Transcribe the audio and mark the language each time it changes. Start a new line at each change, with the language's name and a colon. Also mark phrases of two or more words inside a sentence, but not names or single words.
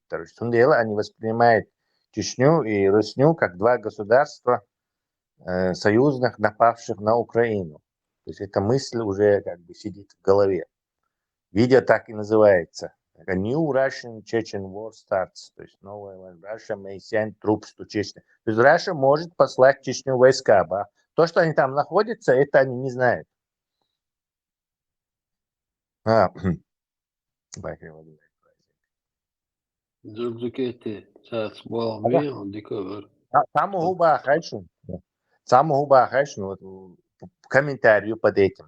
Russian: То есть, они воспринимают Чечню и Русню как два государства союзных, напавших на Украину. То есть эта мысль уже как бы сидит в голове. Видео так и называется.
English: A new Russian Chechen War starts.
Russian: То есть новая война.
English: Russia may send troops to Chechnya.
Russian: То есть Russia может послать в Чечню войска. Да? То, что они там находятся, это они не знают. Самого Бахайшин, вот комментарию под этим.